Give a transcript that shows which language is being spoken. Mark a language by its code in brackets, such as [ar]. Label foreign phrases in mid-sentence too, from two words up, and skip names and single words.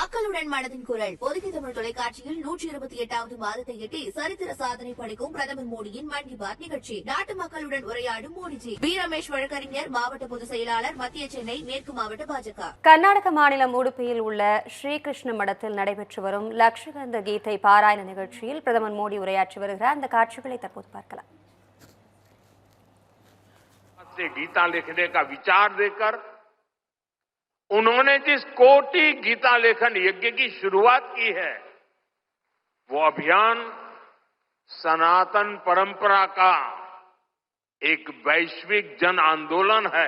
[ta] மக்களுடன் மனதின் குரல் பொதுகி தமிழ் தொலைக்காட்சியில் 128வது மாதத்தையொட்டி சரித்திர சாதனை படைக்கும் பிரதமர் மோடியின் மன் கி பாத் நிகழ்ச்சி. நாட்டு மக்களுடன் உரையாடும் மோடிஜி. வி. ரமேஷ் வழக்கறிஞர், மாவட்ட பொதுச் செயலாளர், மத்திய சென்னை மேற்கு மாவட்ட பாஜக. கர்நாடக மாநிலம் உடுப்பியில் உள்ள ஸ்ரீகிருஷ்ண மடத்தில் நடைபெற்று வரும் லட்சகந்த கீதை பாராயண நிகழ்ச்சியில் பிரதமர் மோடி உரையாற்றி வருகிறார். அந்த காட்சிகளை தற்போது பார்க்கலாம். [hi] गीता लिखने का विचार देकर उन्होंने जिस कोटि गीता लेखन यज्ञ की शुरुआत की है, वो अभियान सनातन परंपरा का एक वैश्विक जन आंदोलन है।